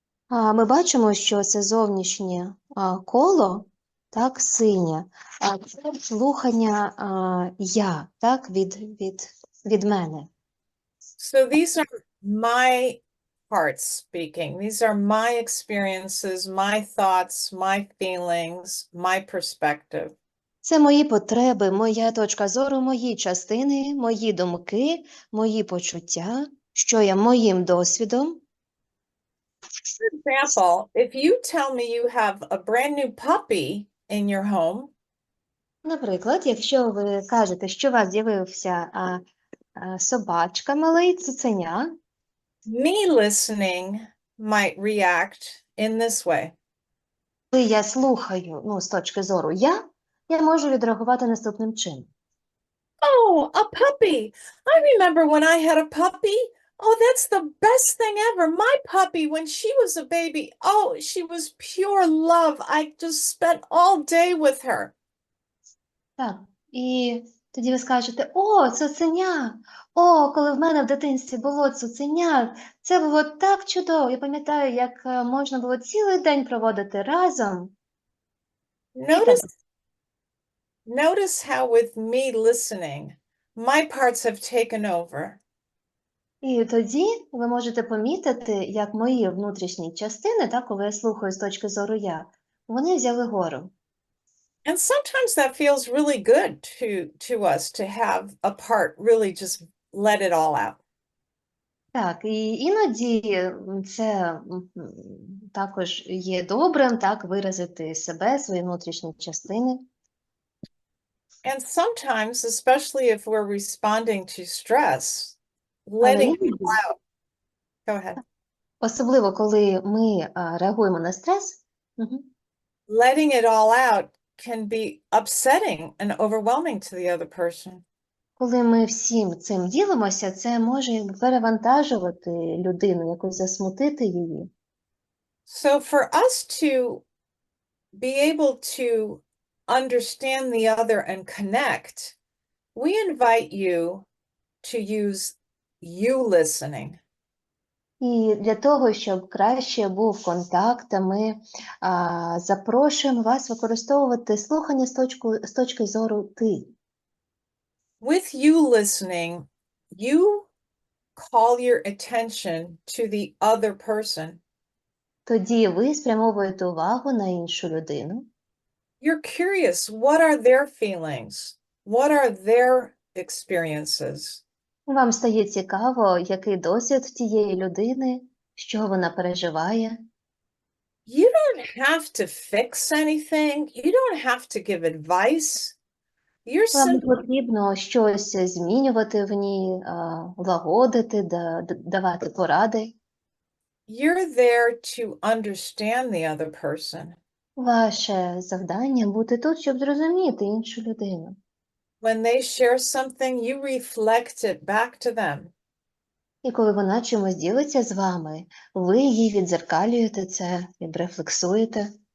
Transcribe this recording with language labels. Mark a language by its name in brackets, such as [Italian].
[Ukrainian] Ми бачимо, що це зовнішнє коло, так, синє, а це слухання я, так, від мене. [English] So these are my parts speaking. These are my experiences, my thoughts, my feelings, my perspective. [Ukrainian] Це мої потреби, моя точка зору, мої частини, мої думки, мої почуття, що є моїм досвідом. [English] For example, if you tell me you have a brand new puppy in your home, [Ukrainian] Наприклад, якщо ви кажете, що у вас з'явився собачка, малий цуценя, [English] me listening might react in this way. [Ukrainian] коли я слухаю, з точки зору я можу відреагувати наступним чином. [English] Oh, a puppy. I remember when I had a puppy. Oh, that's the best thing ever. My puppy, when she was a baby, oh, she was pure love. I just spent all day with her. [Ukrainian] Так, і тоді ви скажете: о, цуценя! О, коли в мене в дитинстві було цуценя, це було так чудово. Я пам'ятаю, як можна було цілий день проводити разом. [English] Notice how with me listening, my parts have taken over. [Ukrainian] І тоді ви можете помітити, як мої внутрішні частини, так, коли я слухаю з точки зору я, вони взяли гору. [English] And sometimes that feels really good to us to have a part really just let it all out. [Ukrainian] Так, і іноді це також є добрим, так, виразити себе, свої внутрішні частини. [English] And sometimes, especially if we're responding to stress, [Ukrainian] Але [English] letting it [Ukrainian] іноді, [English] out. Go ahead. [Ukrainian] особливо, коли ми реагуємо на стрес, [English] Letting it all out can be upsetting and overwhelming to the other person. [Ukrainian] коли ми всім цим ділимося, це може перевантажувати людину, якось засмутити її. [English] So for us to be able to understand the other and connect, we invite you to use you listening. [Ukrainian] І для того, щоб краще був контакт, ми запрошуємо вас використовувати слухання з точки зору «ти». [English] With you listening, you call your attention to the other person. [Ukrainian] Тоді ви спрямовуєте увагу на іншу людину. [English] You're curious, what are their feelings? What are their experiences? [Ukrainian] Вам стає цікаво, який досвід в тієї людини, що вона переживає. [English] You don't have to fix anything. You don't have to give advice. You're [Ukrainian] Вам не [English] simply [Ukrainian] потрібно щось змінювати в ній, лагодити, давати поради. [English] you're there to understand the other person. [Ukrainian] Ваше завдання бути тут, щоб зрозуміти іншу людину. [English] When they share something, you reflect it back to them. [Ukrainian] І коли вона чимось ділиться з вами, ви їй віддзеркалюєте це, відрефлексуєте.